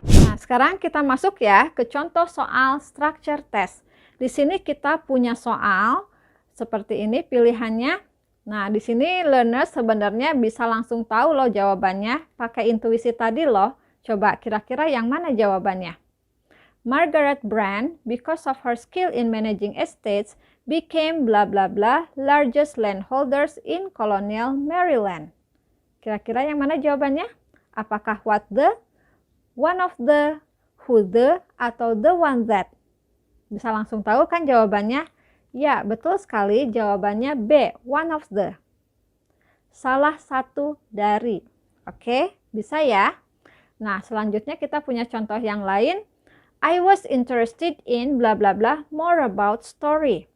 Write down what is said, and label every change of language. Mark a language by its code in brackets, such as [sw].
[id] Nah, sekarang kita masuk ya ke contoh soal structure test. Di sini kita punya soal seperti ini pilihannya. Nah, di sini learner sebenarnya bisa langsung tahu loh jawabannya. Pakai intuisi tadi loh. Coba kira-kira yang mana jawabannya? [en] Margaret Brand, because of her skill in managing estates, became blah blah blah largest landholders in colonial Maryland. [id] Kira-kira yang mana jawabannya? Apakah [en] what the, one of the, who the, [id] atau [en] the one that? [id] Bisa langsung tahu kan jawabannya? Ya, betul sekali jawabannya B, [en] one of the. [id] Salah satu dari. Oke, bisa ya? Nah, selanjutnya kita punya contoh yang lain. [en] I was interested in blah blah blah more about story.